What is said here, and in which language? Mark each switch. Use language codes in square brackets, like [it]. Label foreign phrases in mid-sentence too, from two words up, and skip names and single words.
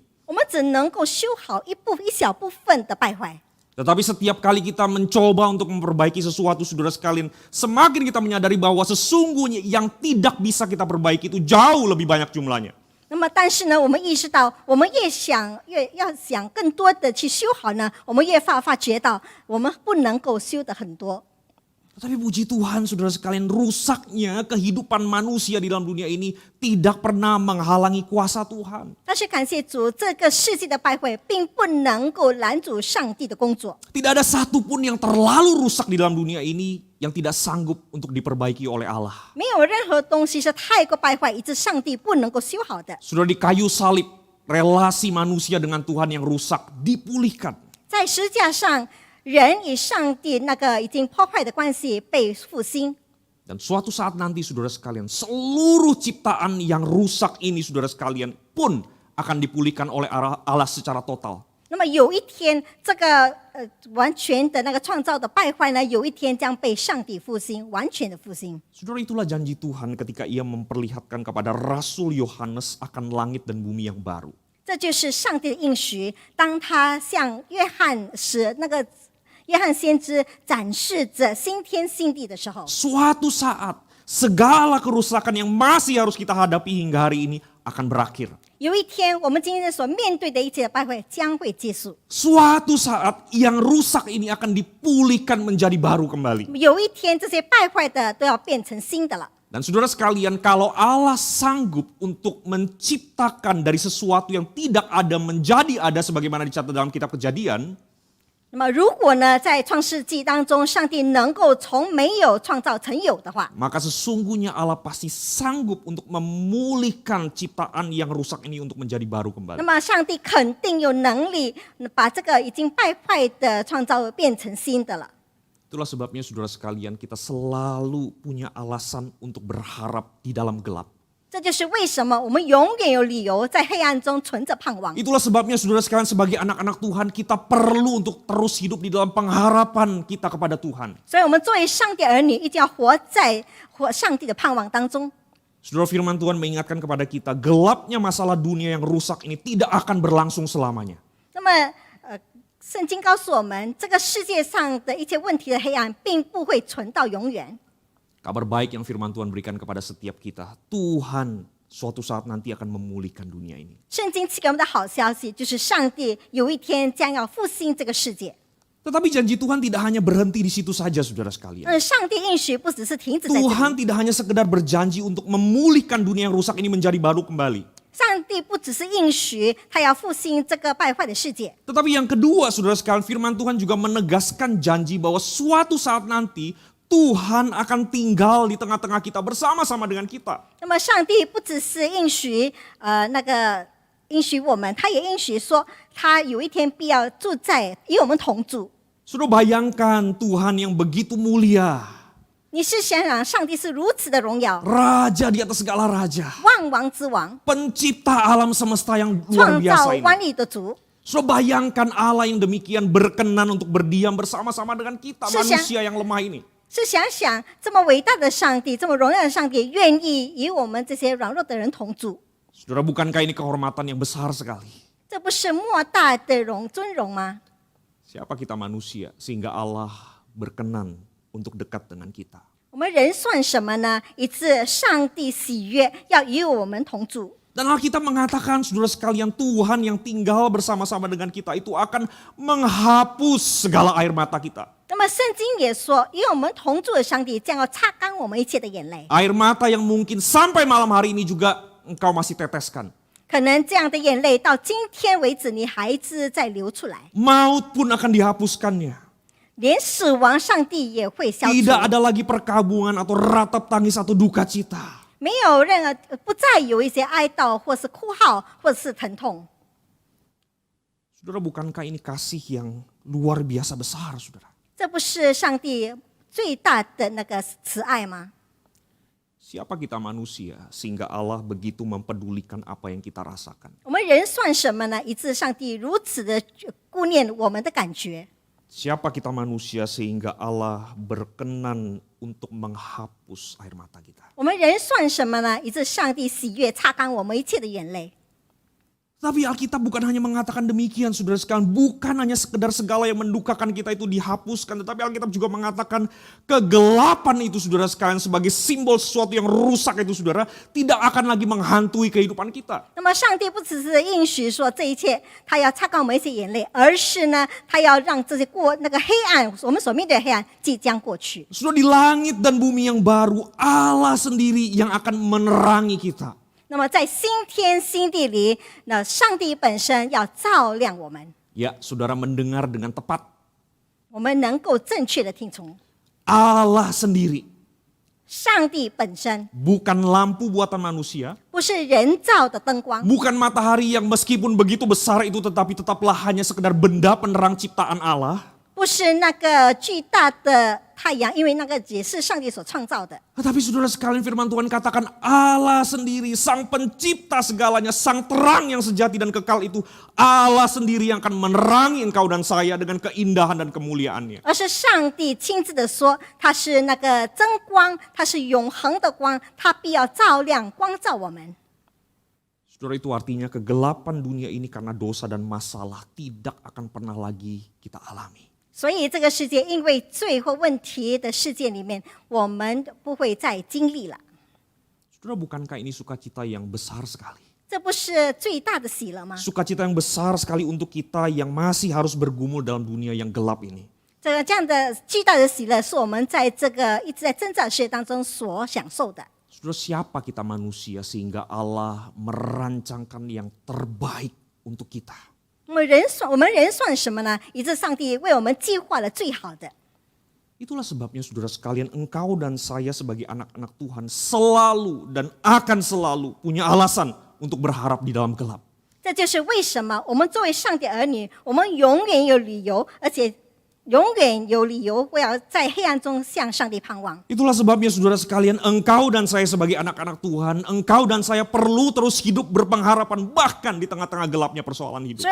[zh] 我们只能够修好一小部分的败坏。 [id] Tetapi setiap kali kita mencoba untuk memperbaiki sesuatu, saudara sekalian, semakin kita menyadari bahwa sesungguhnya yang tidak bisa kita perbaiki itu jauh lebih banyak jumlahnya. [zh] 那么，但是呢，我们意识到，我们越要想更多的去修好呢，我们越发觉到，我们不能够修得很多。 [id] Tetapi puji Tuhan saudara sekalian, rusaknya kehidupan manusia di dalam dunia ini tidak pernah menghalangi kuasa Tuhan. [zh] 但是感谢主，这个世界的败坏并不能够拦阻上帝的工作。 [id] Tidak ada satupun yang terlalu rusak di dalam dunia ini yang tidak sanggup untuk diperbaiki oleh Allah. [zh] 没有任何东西是太过败坏，以致上帝不能够修好的。 [id] Sudah di kayu salib, relasi manusia dengan Tuhan yang rusak dipulihkan. [zh] 在十字架上，人与上帝那个已经破坏的关系被复兴。 [id] Dan suatu saat nanti saudara sekalian, seluruh ciptaan yang rusak ini saudara sekalian pun akan dipulihkan oleh Allah secara total. [zh] 那么有一天，这个完全的那个创造的败坏呢，有一天将被上帝复兴，完全的复兴。 [id] Saudara, itulah janji Tuhan ketika ia memperlihatkan kepada Rasul Yohanes akan langit dan bumi yang baru. [zh] 这就是上帝的应许。当他向约翰先知展示着新天新地的时候， [id] Suatu saat segala kerusakan yang masih harus kita hadapi hingga hari ini akan berakhir. [zh] 有一天我们今天所面对的一切的败坏将会结束。 [id] Suatu saat yang rusak ini akan dipulihkan menjadi baru kembali. [zh] 有一天这些败坏的都要变成新的了。 [id] Dan saudara sekalian, kalau Allah sanggup untuk menciptakan dari sesuatu yang tidak ada menjadi ada sebagaimana dicatat dalam kitab Kejadian, [zh] 那么如果呢，在创世纪当中，上帝能够从没有创造成有的话， [id] maka sesungguhnya Allah pasti sanggup untuk memulihkan ciptaan yang rusak ini untuk menjadi baru [zh] 那 [id] kembali. [zh] 么上帝肯定有能力把这个已经败坏的创造变成新的了。 [id] Itulah sebabnya saudara sekalian, kita selalu punya alasan untuk berharap di dalam gelap. [zh] 这就是为什么我们永远有理由在黑暗中存着盼望。 [id] Itulah sebabnya saudara sekalian, sebagai anak-anak Tuhan, kita perlu untuk terus hidup di dalam pengharapan kita kepada Tuhan. [zh] 所以我们作为上帝儿女，一定要活在上帝的盼望当中。 [id] Saudara, firman Tuhan mengingatkan kepada kita, gelapnya masalah dunia yang rusak ini tidak akan berlangsung selamanya. [zh] 那么，圣经告诉我们，这个世界上的一切问题的黑暗，并不会存到永远。 [id] Kabar baik yang firman Tuhan berikan kepada setiap kita, Tuhan suatu saat nanti akan memulihkan dunia ini. [zh] 圣经赐给我们的好消息，就是上帝有一天将要复兴这个世界。 [id] Tetapi janji Tuhan tidak hanya berhenti di situ saja, saudara sekalian. [zh] 上帝应许不只是停止在这里， [id] Tuhan tidak hanya sekedar berjanji untuk memulihkan dunia yang rusak ini menjadi baru kembali. [zh] 上帝不只是应许他要复兴这个败坏的世界， [id] Tetapi yang kedua, saudara sekalian, firman Tuhan juga menegaskan janji bahwa suatu saat nanti Tuhan akan tinggal di tengah-tengah kita bersama-sama dengan kita. [zh] 那么上帝不只是应许应许我们，他也应许说他有一天必要住在与我们同住。 [id] Saudara, bayangkan Tuhan yang begitu mulia, [zh] 你是想想上帝是如此的荣耀， [id] Raja di atas segala raja, [zh] 万王之王， [id] pencipta alam semesta yang luar [zh] 创造 [id] biasa ini. [zh] 万物的主。 [id] Saudara, bayangkan Allah yang demikian berkenan untuk berdiam bersama-sama dengan kita, Sesiang. manusia yang lemah ini. [zh] 是想想这么伟大的上帝，这么荣耀的上帝，愿意与我们这些软弱的人同住， [id] Saudara, bukankah ini kehormatan yang besar sekali? [zh] 这不是莫大的尊荣吗？ [id] Siapa kita manusia sehingga Allah berkenan untuk dekat dengan kita? [zh] 我们人算什么呢？以致上帝喜悦要与我们同住。 [id] Dan Alkitab mengatakan, saudara sekalian, Tuhan yang tinggal bersama-sama dengan kita itu akan menghapus segala air mata kita. [zh] 那么圣经也说，与我们同住的上帝将要擦干我们一切的眼泪。 [id] Air mata yang mungkin sampai malam hari ini juga engkau masih teteskan. [zh] 可能这样的眼泪到今天为止，你还是在流出来， [id] Maut pun akan dihapuskannya. [zh] 连死亡上帝也会消除， [id] Tidak ada lagi perkabungan atau ratap tangis atau duka cita. [zh] 没有任何，不再有一些哀悼，或是哭号，或是疼痛。 [id] Saudara, bukankah ini kasih yang luar biasa besar, saudara? [zh] 这不是上帝最大的那个慈爱吗？ [id] Siapa kita manusia sehingga Allah begitu mempedulikan apa yang kita rasakan? [zh] 我们人算什么呢？以致上帝如此的顾念我们的感觉。 [id] Siapa kita manusia sehingga Allah berkenan untuk menghapus air mata kita? [zh] 我们人算什么呢？以致上帝喜悦擦干我们一切的眼泪。 [id] Tapi Alkitab bukan hanya mengatakan demikian, saudara sekalian. Bukan hanya sekedar segala yang mendukakan kita itu dihapuskan. Tetapi Alkitab juga mengatakan kegelapan itu, saudara sekalian, sebagai simbol sesuatu yang rusak itu, saudara, tidak akan lagi menghantui kehidupan kita. [zh] 那么上帝不只是应许说这一切，他要擦干我们一些眼泪，而是呢，他要让这些那个黑暗，我们所面对的黑暗即将过去。 [id] Sudah di langit dan bumi yang baru, Allah sendiri yang akan menerangi kita. [zh] 那么在新天新地里，那上帝本身要照亮我们， [id] Ya, saudara mendengar dengan tepat. [zh] 我们能够正确的听从 [id] Allah sendiri, [zh] 上帝本身， [id] bukan lampu buatan manusia, [zh] 不是人造的灯光， [id] bukan matahari yang meskipun begitu besar itu tetapi tetaplah hanya sekedar benda penerang ciptaan Allah. [zh] 不是那个巨大的太阳，因为那个也是上帝所创造的。 [id] Tetapi saudara sekalian, firman Tuhan katakan Allah sendiri, sang pencipta segalanya, sang terang yang sejati dan kekal itu, Allah sendiri yang akan menerangi engkau dan saya dengan keindahan dan kemuliaannya. [zh] 而是上帝亲自的说，他是那个真光，他是永恒的光，他必要照亮光照我们。 [id] Saudara, itu artinya kegelapan dunia ini karena dosa dan masalah tidak akan pernah lagi kita alami. [zh] 所以这个世界因为罪或问题的世界里面，我们不会再经历了。 [id] Saudara, bukankah ini sukacita yang besar sekali? [zh] 这不是最大的喜乐吗？ [id] Sukacita yang besar sekali untuk kita yang masih harus bergumul dalam dunia yang gelap ini. [zh] 这样的巨大的喜乐，是我们在这个一直在挣扎的世界当中所享受的。 [id] Saudara, siapa kita manusia sehingga Allah merancangkan yang terbaik untuk kita? [zh] 我们人算什么呢？以致上帝为我们计划了最好的。 [id] Itulah sebabnya saudara sekalian, engkau dan saya sebagai anak-anak Tuhan selalu dan akan selalu punya alasan untuk berharap di dalam gelap. [zh] 这就是为什么我们作为上帝儿女，我们永远有理由，而且永远有理由会要在黑暗中向上帝盼望。 [id] Itulah sebabnya saudara sekalian, engkau dan saya sebagai anak-anak Tuhan, engkau dan saya perlu terus hidup berpengharapan bahkan di tengah-tengah gelapnya persoalan hidup.